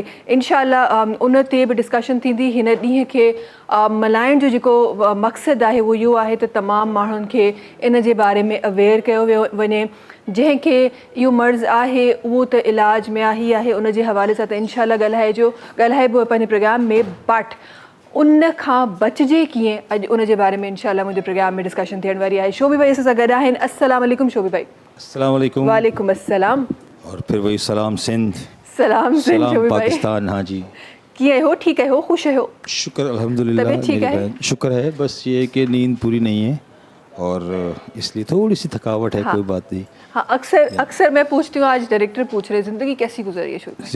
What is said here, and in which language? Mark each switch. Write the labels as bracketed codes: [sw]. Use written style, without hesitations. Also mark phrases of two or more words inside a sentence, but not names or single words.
[sd] इंशाल्लाह उन ते बि डिस्कशन थींदी। हिन ॾींहं खे मल्हाइण जो जेको मक़सदु आहे उहो इहो आहे त तमामु माण्हुनि खे इन जे बारे में अवेयर कयो वञे। जंहिंखे इहो मर्ज़ आहे उहो त इलाज में आहे ई आहे, उन जे हवाले सां त इंशाल्लाह ॻाल्हाइबो पंहिंजे प्रोग्राम में, बट उन खां बचिजे कीअं अॼु उन जे बारे में इंशाल्लाह मुंहिंजे प्रोग्राम में डिस्कशन थियण वारी आहे। शोभी भाई असां सां गॾु आहिनि। [ar] السلام عليكم [sd] शोभी भाई। [ar] السلام عليكم. وعليكم السلام. [hi] और फिर वही सलाम सिंध। सलाम शोभी भाई। पाकिस्तान। हाँ जी, [sd] कीअं हो? ठीक है हो? खुश है हो? [hi] शुक्र अल्हम्दुलिल्लाह। तबीयत ठीक है? शुक्र है, बस ये कि नींद पूरी नहीं है और इसलिए थोड़ी सी थकावट है। हाँ। कोई बात नहीं। हाँ, अक्सर मैं पूछती हूँ, आज डायरेक्टर पूछ रहे ज़िंदगी कैसी गुजर रही है शोभी भाई?